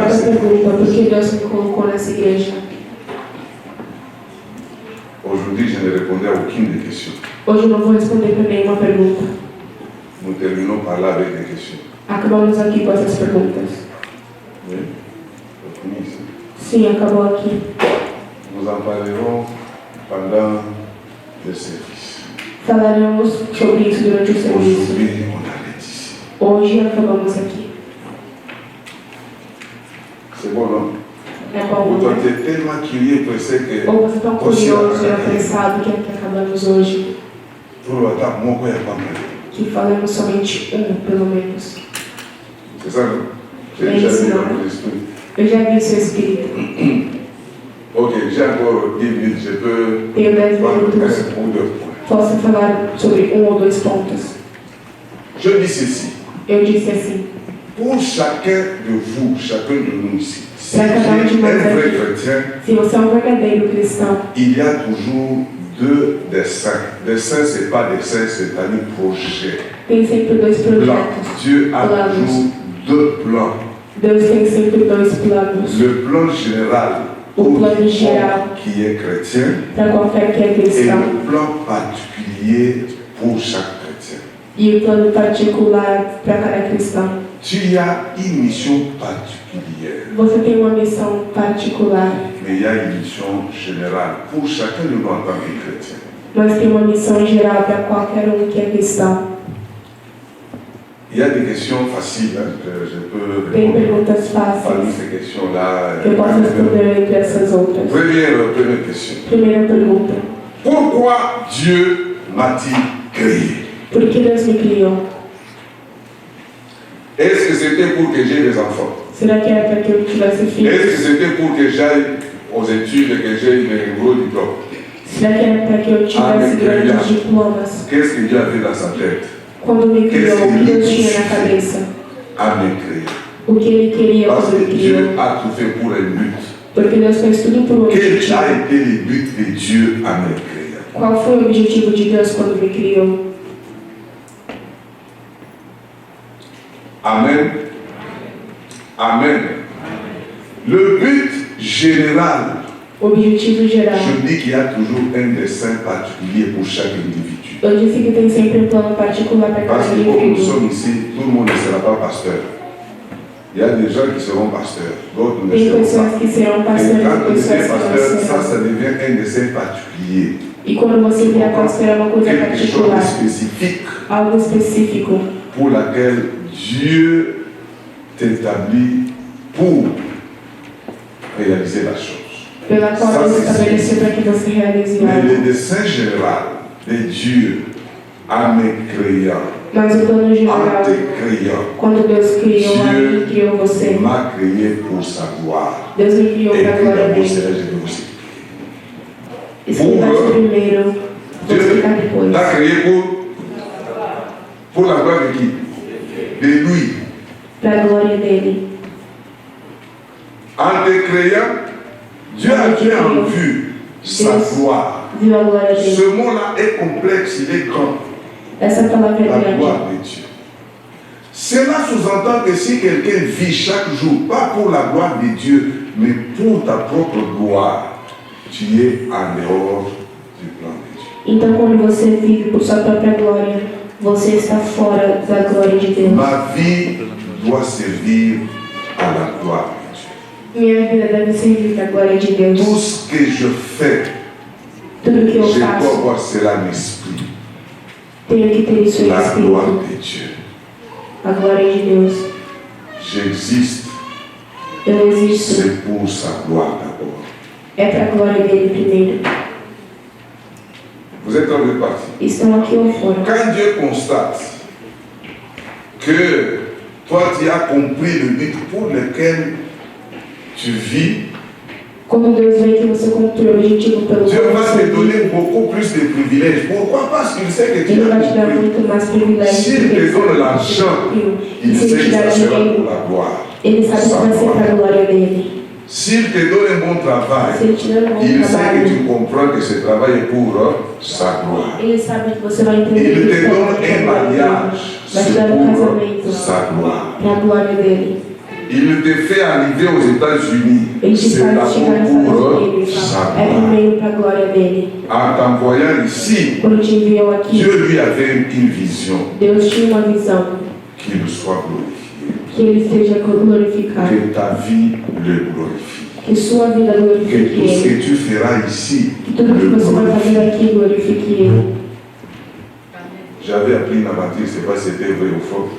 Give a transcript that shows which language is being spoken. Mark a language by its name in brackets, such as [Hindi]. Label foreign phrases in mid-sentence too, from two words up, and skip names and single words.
[Portuguese] Quarta [French] là? [Portuguese] pergunta, por que Deus me colocou nessa igreja? [French] Aujourd'hui, je ne répondais à aucune des questions. [Portuguese] Hoje eu não vou responder para nenhuma pergunta. [French] Nous terminons par là avec des questions. [Portuguese] Acabamos aqui com essas perguntas. [French] Oui? On finit ici. [Portuguese] Sim, acabou aqui. [French] Nous en parlerons pendant le service. [Portuguese] Falaremos sobre isso durante o serviço. [French] Aujourd'hui, on arrête ici. [Portuguese] Hoje acabamos aqui. [French] C'est bon, non? [Portuguese] É bom, [French] toi, [Portuguese] né? [French] tu es tellement curieux, pressé que. [Portuguese] Ou você é tão curioso e apressado que acabamos hoje [French] Pour le temps, mon corps est pas mal. [Portuguese] que falamos somente pelo menos. [French] C'est ça, non? [Portuguese] É [French] J'ai [Portuguese] isso, [French] déjà [Portuguese] não [French] vu dans [Portuguese] é? [French] mon esprit. [Portuguese] Eu já vi seu espírito. [French] Ok, j'ai encore 10 minutes, je peux [Portuguese] Tenho 10 [French] prendre [Portuguese] minutos. [French] 1 ou 2 points. [Portuguese] Posso falar sobre ou dois pontos. [French] Je dis ceci. [Portuguese] Eu disse assim: [French] Pour chacun de vous, chacun de nous ici, si [Portuguese] Para cada um de [French] tu es [Portuguese] nós [French] un vrai [Portuguese] aqui, [French] chrétien, [Portuguese] se você é um verdadeiro cristão, [French] il y a toujours deux desseins. Dessein, ce n'est pas dessein, c'est-à-dire projet. [Portuguese] tem sempre dois [French] Plan. [Portuguese] projetos. [French] Dieu a [Portuguese] Planos. [French] toujours deux plans. [Portuguese] Deus tem sempre dois planos. [French] Le plan général [Portuguese] O [French] pour [Portuguese] plano [French] quiconque [Portuguese] geral [French] qui est chrétien [Portuguese] para qualquer que é [French] et [Portuguese] cristão [French] le plan particulier pour chaque chrétien. [Portuguese] e o plano particular para cada cristão. [French] Tu as une mission particulière, [Portuguese] Você tem uma missão particular, [French] mais il y a une mission générale pour chacun de nous en tant que chrétien. [Portuguese] mas tem uma missão geral para qualquer que é cristão. [French] Il y a des questions faciles, hein, que je peux [Portuguese] Tem [French] répondre [Portuguese] perguntas [French] parmi [Portuguese] fáceis [French] ces questions-là. [Portuguese] que eu posso responder entre essas outras. [French] Première question. [Portuguese] Primeira pergunta: [French] Pourquoi Dieu m'a-t-il créé? [Portuguese] por que Deus me criou? [French] Est-ce que c'était pour que j'aie des enfants? [Portuguese] Será que era para que eu tivesse [French] Est-ce que [Portuguese] filhos? [French] c'était pour que j'aille aux études et que j'aie un gros diplôme? [Portuguese] Será que era para que eu tivesse grandes diplomas? [French] Qu'est-ce que Dieu avait dans sa tête [Portuguese] Quando me criou, o que Deus tinha na cabeça? [French] à me créer? [Portuguese] O que Ele queria [French] Parce [Portuguese] quando [French] que [Portuguese] me [French] Dieu [Portuguese] criou? [French] a tout fait pour un but. [Portuguese] Porque Deus fez tudo por um [French] Quel [Portuguese] objetivo. [French] a été le but de Dieu à me créer? [Portuguese] Qual foi o objetivo de Deus quando me criou? [French] Amen. Amen. Le but général, [Portuguese] O objetivo geral. [French] je dis qu'il y a toujours un dessein particulier pour chaque individu. [Portuguese] Eu disse que tem sempre plano particular para [French] Parce [Portuguese] cada [French] que comme nous [Portuguese] indivíduo. [French] sommes ici, tout le monde ne sera pas pasteur. Il y a des gens qui seront pasteurs, d'autres ne [Portuguese] Tem [French] seront [Portuguese] pessoas [French] pas. [Portuguese] que serão [French] Et [Portuguese] pastores [French] quand [Portuguese] e [French] on [Portuguese] pessoas [French] devient [Portuguese] que não [French] pasteur, ça, [Portuguese] serão. [French] ça devient un dessein particulier. [Portuguese] E quando você vira pastor é uma coisa [French] Quelque chose de [Portuguese] particular, [French] spécifique [Portuguese] algo específico, [French] pour laquelle Dieu t'établit pour réaliser la chose. [Portuguese] pela qual [French] Ça, [Portuguese] Deus [French] c'est [Portuguese] estabeleceu para que você realize [French] Mais le [Portuguese] algo. [French] dessein général de Dieu en me créant, [Portuguese] Mas o plano [French] en [Portuguese] geral, [French] te créant, [Portuguese] quando Deus criou, [French] Dieu [Portuguese] Ele criou você. [French] m'a créé pour sa gloire. [Portuguese] Deus me criou [French] Et [Portuguese] para a [French] puis [Portuguese] glória [French] d'abord, [Portuguese] dele. [French] c'est là que je vais vous expliquer. [Portuguese] Explicar isso primeiro, vou [French] Dieu [Portuguese] explicar depois. [French] t'a créé pour la gloire de qui? De lui. [Portuguese] Para a glória dele. [French] En te créant, Dieu a bien en vue sa gloire. [Portuguese] Viu a glória dele. [French] Ce mot-là est complexe, il est grand. [Portuguese] Essa palavra é [French] La [Portuguese] grande. [French] gloire de Dieu. Cela sous-entend que si quelqu'un vit chaque jour, pas pour la gloire de Dieu, mais pour ta propre gloire, tu es en dehors du plan de Dieu. [Portuguese] Então, quando você vive por sua própria glória, você está fora da glória de Deus. [French] Ma vie doit servir à la gloire de Dieu. [Portuguese] Minha vida deve servir para a glória de Deus. [French] Tout ce que je fais, [Portuguese] Tudo que eu [French] je dois [Portuguese] faço, [French] voir cela en esprit. [Portuguese] tenho que ter isso em [French] La gloire [Portuguese] espírito. [French] de Dieu. [Portuguese] A glória de Deus. [French] J'existe, [Portuguese] Eu existo. [French] c'est pour sa gloire d'abord. [Portuguese] É para a glória dele primeiro. [French] Vous êtes en train de partir. [Portuguese] Estão aqui ou fora. [French] Quand Dieu constate que toi tu as compris le but pour lequel tu vis, [Portuguese] Quando Deus vê que você cumpriu o objetivo pelo [French] Dieu [Portuguese] qual [French] va [Portuguese] você [French] te donner [Portuguese] vive, [French] beaucoup plus de privilèges. Pourquoi? Parce qu'il sait que tu [Portuguese] Ele [French] as [Portuguese] vai te dar [French] compris. [Portuguese] muito mais privilégios. [French] S'il [Portuguese] porque [French] te [Portuguese] ele sabe [French] donne [Portuguese] que [French] l'argent, [Portuguese] você cumpriu. E [French] il [Portuguese] se [French] sait [Portuguese] ele te [French] que [Portuguese] dar [French] ça sera [Portuguese] dinheiro, [French] pour la gloire. [Portuguese] ele sabe que [French] Sa [Portuguese] vai ser [French] gloire. [Portuguese] para a glória dele. [French] S'il te donne un bon [Portuguese] Se [French] travail, [Portuguese] ele te der um bom [French] il sait que [Portuguese] trabalho, [French] tu comprends que ce travail est pour sa gloire. [Portuguese] ele sabe que você vai entender [French] Il [Portuguese] que [French] te [Portuguese] isso [French] donne [Portuguese] é [French] un [Portuguese] para a glória dele. [French] mariage, [Portuguese] Vai te [French] c'est [Portuguese] dar um [French] pour [Portuguese] casamento [French] sa gloire. [Portuguese] para a glória dele. [French] Il te fait arriver aux États-Unis, [Portuguese] Ele te [French] c'est [Portuguese] faz [French] d'abord [Portuguese] chegar nos Estados [French] pour [Portuguese] Unidos. [French] sa [Portuguese] É [French] gloire. [Portuguese] primeiro para a glória dele. [French] En t'envoyant ici, [Portuguese] Quando te enviou aqui, [French] Dieu lui avait une vision, [Portuguese] Deus tinha uma visão. [French] qu'il soit glorifié, [Portuguese] Que ele seja glorificado. [French] que ta vie le glorifie, [Portuguese] Que sua vida [French] que [Portuguese] glorifique [French] tout ce [Portuguese] ele. [French] que tu feras ici [Portuguese] Que tudo que [French] le [Portuguese] você vai fazer [French] glorifie. [Portuguese] aqui glorifique ele. [French] J'avais appris une aventure, je ne sais pas si c'était vrai ou faux.